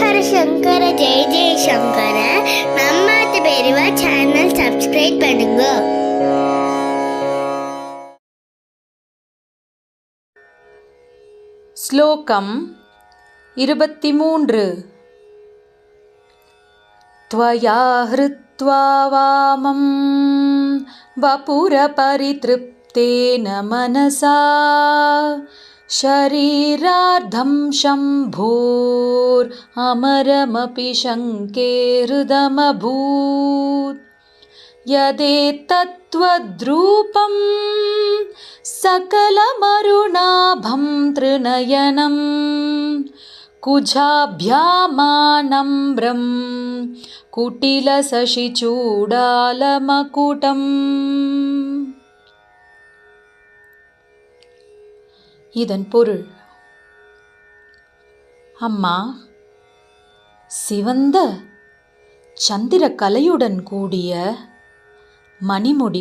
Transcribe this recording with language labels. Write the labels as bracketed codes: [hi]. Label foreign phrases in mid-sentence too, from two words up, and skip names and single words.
[sa] शङ्कर जय जय शङ्कर. [ta] நம்மாத்து பெரியவா சேனல் சப்ஸ்கிரைப் பண்ணுங்க. ஸ்லோகம் 23. [sa] त्वया हृत्वा वामं वपुरपरितृप्तेन मनसा शरीरार्धं शम्भोरमरमपि शङ्के हृदमभूत्. यदेतत्त्वद्रूपं सकलमरुणाभं त्रिनयनं कुजाभ्यामानम्रं कुटिलशशिचूडालमकुटम्. [ta] இதன் பொருள்: அம்மா, சிவந்த சந்திர கலையுடன் கூடிய மணிமுடி,